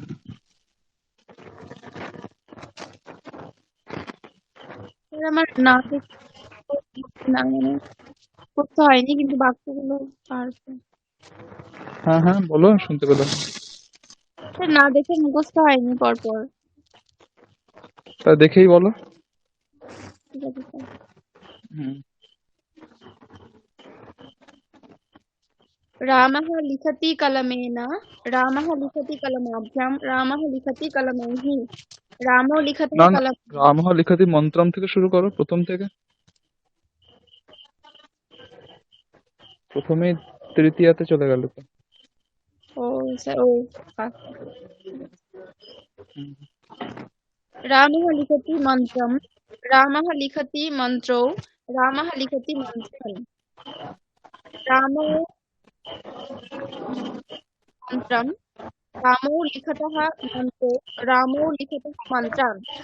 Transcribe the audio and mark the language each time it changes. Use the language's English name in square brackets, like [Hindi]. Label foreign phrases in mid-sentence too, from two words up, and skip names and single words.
[Bangla] স্যার আমার না দেখে না মানে করতে হয়নি কিন্তু বাক্যগুলো পারবো। হ্যাঁ, হ্যাঁ, বলো, শুনতে পেলাম। স্যার না দেখে মুখস্থ হয়নি পরপর। তা দেখেই বলো। ঠিক আছে স্যার। হুম। [Sanskrit] रामः लिखति कलमेन रामः लिखति कलमाभ्यां रामः लिखति कलमैः रामो लिखतः [Bangla] না, না, [Sanskrit] कलम। रामः लिखति मन्त्रम् [Bangla] থেকে শুরু করো, প্রথম থেকে। প্রথমেই তৃতীয়াতে চলে গেল তো। ও স্যার ও কা-- হুম। [Sanskrit] रामः लिखति मन्त्रं रामः लिखति मन्त्रौ रामः लिखति मन्त्रम् रामो मन्त्रं रामो लिखतः मन्त्रो रामो लिखतः मन्त्रान्